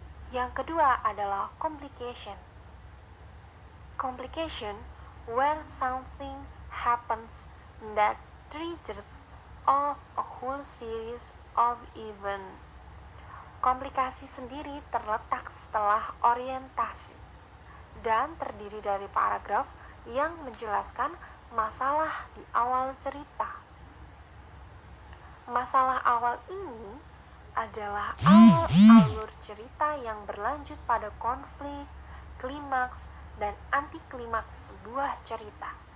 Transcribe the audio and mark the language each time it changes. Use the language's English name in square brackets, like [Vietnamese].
[Indonesian] Yang kedua adalah complication. [English] Complication, where something happens that triggers of a whole series of events. [Indonesian] Komplikasi sendiri terletak setelah orientasi dan terdiri dari paragraf yang menjelaskan masalah di awal cerita. Masalah awal ini adalah awal alur cerita yang berlanjut pada konflik, klimaks, dan anti-klimaks sebuah cerita.